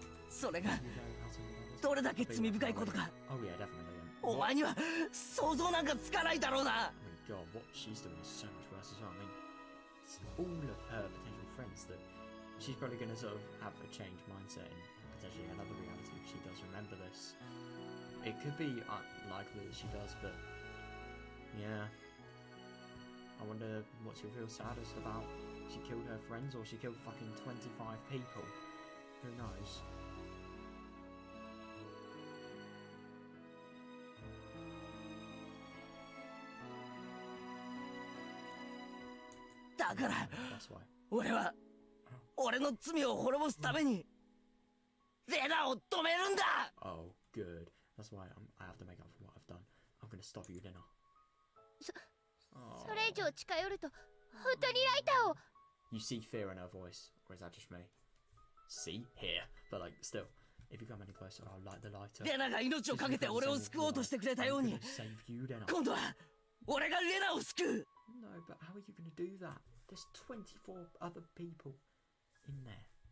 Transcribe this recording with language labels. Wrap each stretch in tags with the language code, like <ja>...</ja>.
<ja>それがどれだけ罪深いことかお前には想像なんかつかないだろうな</ja> <en>God, what she's doing is so much worse as well. I mean, it's all of her potential friends that she's probably going to sort of have a changed mindset in potentially another reality if she does remember this. It could be unlikely that she does, but yeah. I wonder what she'll feel saddest about. She killed her friends or she killed fucking 25 people. Who knows? That's why.</en> <ja>俺の罪を滅ぼすためにレナを止めるんだ</ja> <en>Oh, good. That's why I have to make up for what I've done. I'm gonna stop you, Rena.</en> <ja>それ以上近寄ると本当にライターを</ja> <en>You see fear in her voice, or is that just me? See? Here. But like, still, if you come any closer, I'll light the lighter.</en> <ja>レナが命を懸けて俺を救おうとしてくれたように今度は俺がレナを救う</ja> <en>No, but how are you gonna do that? There's 24 other people in there.</en>